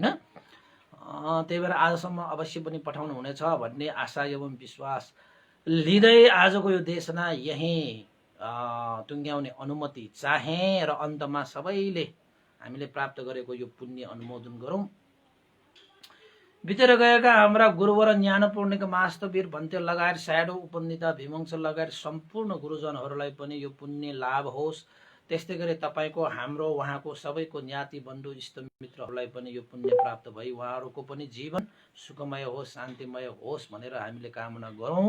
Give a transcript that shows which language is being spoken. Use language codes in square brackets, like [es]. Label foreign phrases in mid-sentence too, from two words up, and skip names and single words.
[ne] त्यही भएर आजसम्म अवश्य पनि पठाउनु हुनेछ भन्ने आशा एवं विश्वास लिँदै आजको यो देशना यहीँ टुङ्ग्याउने अनुमति चाहे र अन्तमा सबैले हामीले प्राप्त गरेको यो पुण्य अनुमोदन गरौँ। बितेर गएका हाम्रा गुरुवर ज्ञानपूर्णिका मास्तवीर भन्ते लगायत स्याडो उपनिता भीमंश लगायत सम्पूर्ण गुरुजनहरूलाई पनि यो पुण्य लाभ होस्। त्यस्तै गरी तपाईँको, हाम्रो, उहाँको सबैको ज्ञाति बन्धु इष्टमित्रहरूलाई पनि यो पुण्य प्राप्त भई उहाँहरूको पनि जीवन सुखमय होस्, शान्तिमय होस् भनेर हामीले कामना गरौँ।